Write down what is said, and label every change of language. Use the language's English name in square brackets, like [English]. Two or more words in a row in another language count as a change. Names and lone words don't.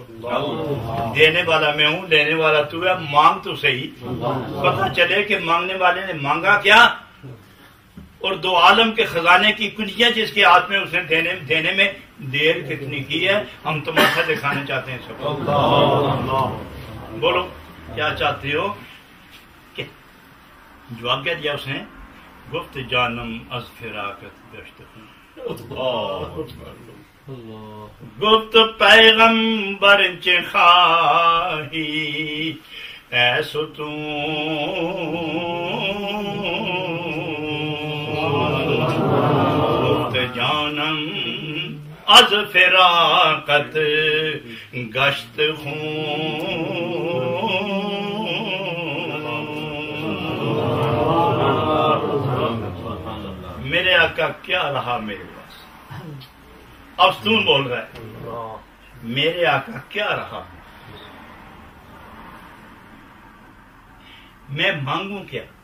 [Urdu] دینے والا میں ہوں، لینے والا تو ہے، مانگ تو صحیح، پتہ چلے کہ مانگنے والے نے مانگا کیا، اور دو عالم کے خزانے کی کنجیاں جس کے ہاتھ میں اس نے دینے میں دیر کتنی کی ہے، ہم تماشا دکھانے چاہتے ہیں سب۔ بولو کیا چاہتے ہو؟ جواب کیا دیا اس نے؟ [Persian] گفت جانم از فراقت گشت ہوں، گفت پیغمبر چه خواهی اے ستون، گفت جانم از فراقت گشت خون، [Urdu] میرے آقا کیا رہا میرے پاس؟ افسون بول رہا ہے، میرے آقا کیا رہا، میں مانگوں کیا؟